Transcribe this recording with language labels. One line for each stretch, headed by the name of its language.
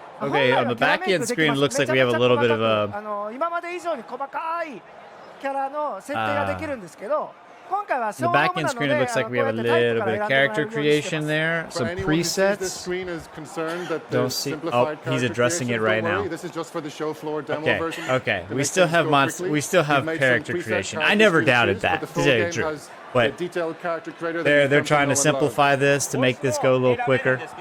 English: Okay, on the back end screen, it looks like we have a little bit of a.
Japanese: 今まで以上に細かいキャラの設定ができるんですけど、今回は
English: The back end screen, it looks like we have a little bit of character creation there, some presets. Don't see. Oh, he's addressing it right now. Okay, okay. We still have character creation. I never doubted that, to tell you the truth. But they're trying to simplify this to make this go a little quicker.